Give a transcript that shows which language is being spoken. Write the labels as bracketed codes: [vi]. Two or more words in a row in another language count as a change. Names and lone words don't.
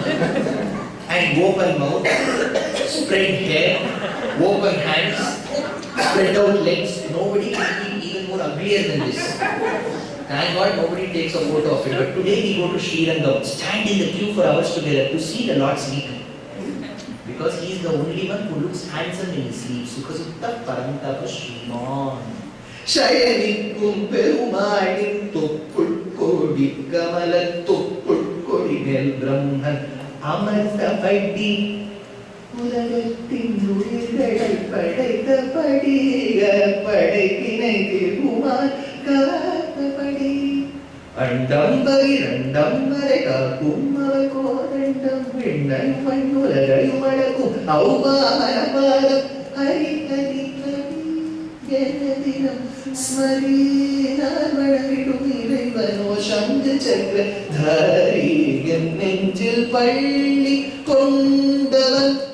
[en] And open mouth, spread hair, open hands, spread out legs. Nobody can be even more uglier than this. Thank God nobody takes a photo of it. But today we go to Srirangam, stand in the queue for hours together to see the Lord sleeping. Because he is the only one who looks handsome in his sleep. Sukasutta Parantapa Shriman. Shayanikum Perumalin Tuppul Kodi Kamala Tuppul Kodi Nel Brahman. [ta] அமர்ந்தபடி உலகத்தின் உயிர்களை படைத்த படிக படைப்பினை திருமால் காத்தபடி அண்டம் பகிரண்டம் வரை காக்கும் அவர் கோதண்டம் விண்ணையும் மண்ணுலகையும் அடக்கும் ஔபாமனபாதம் ஹரி ஹரி ஹரி தினம் ஸ்மரீனார் வணங்கிடும் இறைவனோ சங்கு சக்கர தாரி என் நெஞ்சில் பள்ளி கொண்டவன்